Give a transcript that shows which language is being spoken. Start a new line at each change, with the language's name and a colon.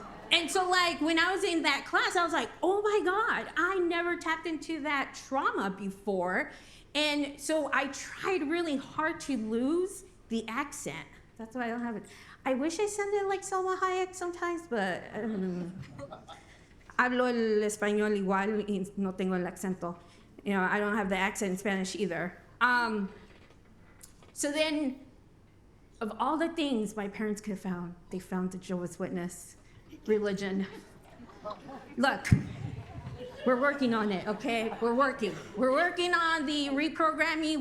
English: And so like when I was in that class, I was like, oh my God, I never tapped into that trauma before. And so I tried really hard to lose the accent. That's why I don't have it. I wish I sounded like Selma Hayek sometimes, but
Spanish: hablo el español igual y no tengo el acento.
English: I don't have the accent in Spanish either. So then, of all the things my parents could have found, they found the Jehovah's Witness religion. Look, we're working on it, okay? We're working on the reprogramming.